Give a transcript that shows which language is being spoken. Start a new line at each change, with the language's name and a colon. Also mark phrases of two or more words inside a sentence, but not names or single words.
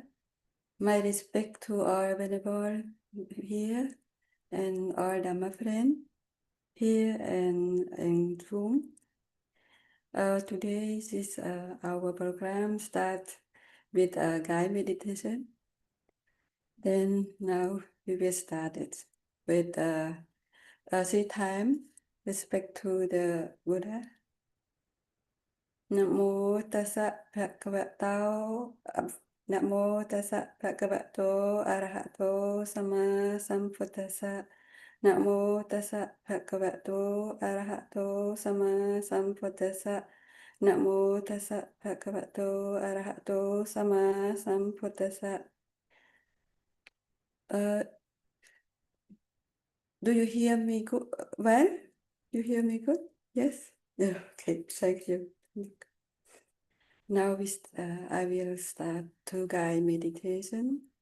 English: My respect to all venerable here and all Dhamma friends here and in room. Today is our program start with a guided meditation. Then now we will start it with 3 times respect to the Buddha.
Pali: Namo tassa bhagavato Namo tassa bhagavato arahato sama sambuddhassa. Namo tassa bhagavato arahato sama sambuddhassa. Namo tassa bhagavato arahato sama sambuddhassa.
English: Do you hear me good? Well, you hear me good? Yes? Yeah, okay, thank you. Now I will start to guide meditation.